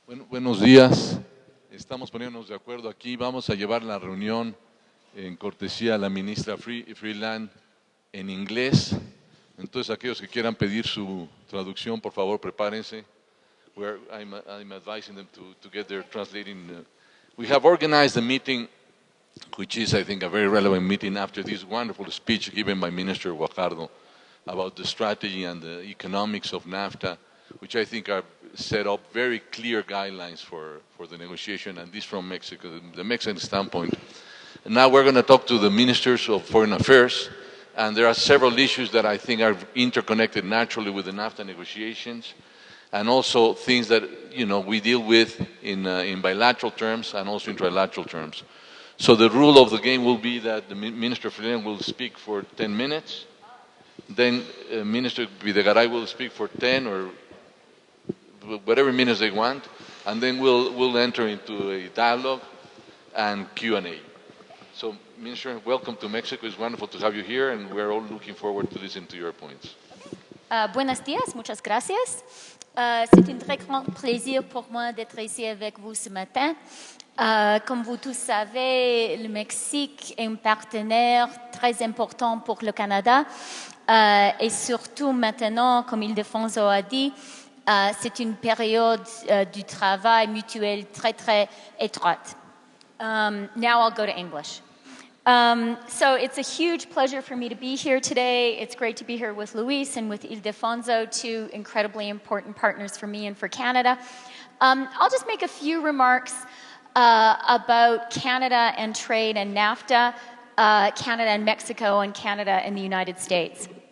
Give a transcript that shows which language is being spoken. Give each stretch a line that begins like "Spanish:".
Spanish: Buenos días, estamos poniéndonos de acuerdo aquí, vamos a llevar la reunión en cortesía a la ministra Freeland en inglés. Entonces, aquellos que quieran pedir su traducción, por favor, prepárense.
English: I'm advising them to get their translating. We have organized a meeting, which is, I think, a very relevant meeting after this wonderful speech given by Minister Guajardo about the strategy and the economics of NAFTA, which I think are set up very clear guidelines for the negotiation, and this from Mexico, the Mexican standpoint. And now we're going to talk to the ministers of foreign affairs, and there are several issues that I think are interconnected naturally with the NAFTA negotiations, and also things that we deal with in bilateral terms and also in trilateral terms. So the rule of the game will be that the Minister Freeland will speak for 10 minutes, then Minister Videgaray will speak for 10 or whatever minutes they want, and then we'll enter into a dialogue and Q&A. So, Minister, welcome to Mexico. It's wonderful to have you here, and we're all looking forward to listening to your points.
Spanish: Buenos días, muchas gracias.
French: C'est un très grand plaisir pour moi d'être ici avec vous ce matin. Comme vous tous savez, le Mexique est un partenaire très important pour le Canada, et surtout maintenant, comme Ildefonso a dit, c'est une période du travail mutuel très, très étroite.
English: Now I'll go to English. So it's a huge pleasure for me to be here today. It's great to be here with Luis and with Ildefonso, two incredibly important partners for me and for Canada. I'll just make a few remarks about Canada and trade and NAFTA, Canada and Mexico, and Canada and the United States.